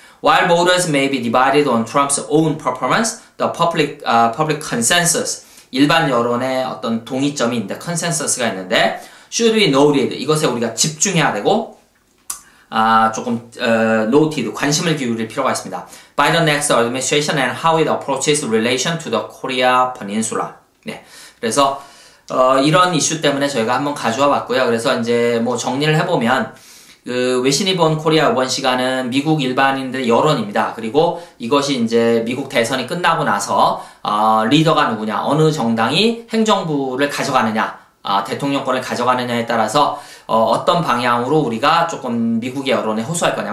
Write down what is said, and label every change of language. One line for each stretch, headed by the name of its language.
English: While voters may be divided on Trump's own performance, the public consensus,
Korean: 일반 여론의 어떤 동의점이 있는데, 컨센서스가 있는데,
English: should be noted,
Korean: 이것에 우리가 집중해야 되고, 조금
English: noted,
Korean: 관심을 기울일 필요가 있습니다.
English: By the next administration and how it approaches relation to the Korea Peninsula.
Korean: 네, 그래서 이런 이슈 때문에 저희가 한번 가져와 봤고요. 그래서 이제 뭐 정리를 해보면, 그 외신이 본 코리아 이번 시간은 미국 일반인들의 여론입니다. 그리고 이것이 이제 미국 대선이 끝나고 나서 리더가 누구냐, 어느 정당이 행정부를 가져가느냐, 대통령권을 가져가느냐에 따라서 어떤 방향으로 우리가 조금 미국의 여론에 호소할 거냐.